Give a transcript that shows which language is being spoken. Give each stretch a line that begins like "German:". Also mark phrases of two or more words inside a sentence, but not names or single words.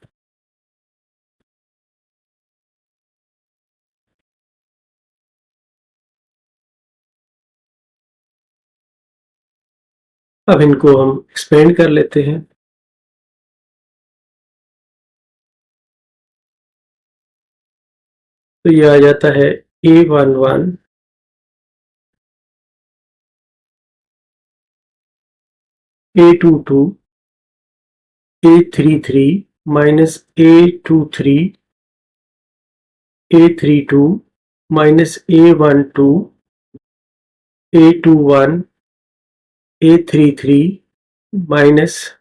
Hindi: अब इनको हम एक्सपेंड कर लेते हैं, तो ये आ जाता है A11, A22, A33 माइनस A23, A32 माइनस A12, A21, A33 माइनस